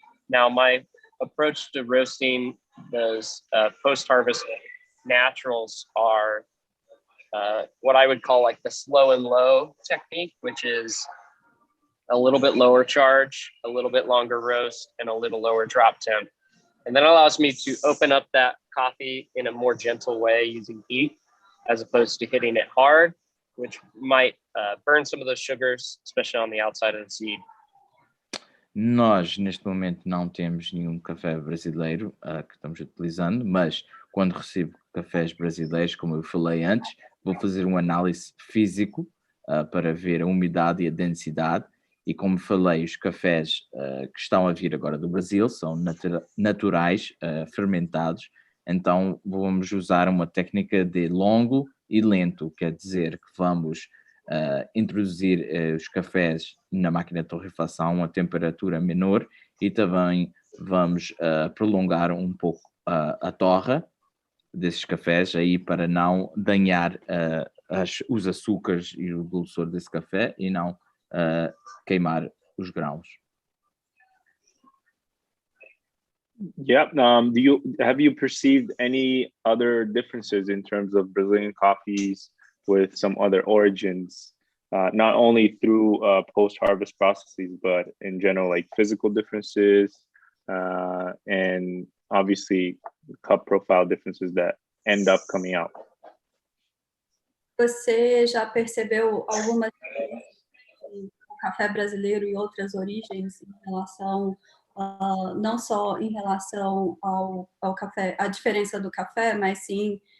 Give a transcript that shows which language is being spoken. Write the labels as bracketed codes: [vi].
[en] Now my approach to roasting those post-harvest naturals are what I would call like the slow and low technique, which is a little bit lower charge, a little bit longer roast, and a little lower drop temp. And that allows me to open up that coffee in a more gentle way using heat, as opposed to hitting it hard, which might burn some of those sugars, especially on the outside of the seed. [pt] Nós, neste momento, não temos nenhum café brasileiro que estamos utilizando, mas quando recebo cafés brasileiros, como eu falei antes, vou fazer uma análise físico para ver a umidade e a densidade. E como falei, os cafés que estão a vir agora do Brasil são naturais, fermentados. Então vamos usar uma técnica de longo e lento, quer dizer que vamos introduzir os cafés na máquina de torrefação a temperatura menor, e também vamos prolongar um pouco a torra desses cafés aí para não danhar os açúcares e o dulçor desse café e não queimar os grãos. [en] Yeah. Have you perceived any other differences in terms of Brazilian coffees with some other origins, not only through post-harvest processes, but in general, like physical differences and obviously cup profile differences that end up coming out? [pt] Você já percebeu alguma diferença entre o café brasileiro e outras origens em relação, não só em relação ao café, a diferença do café, mas sim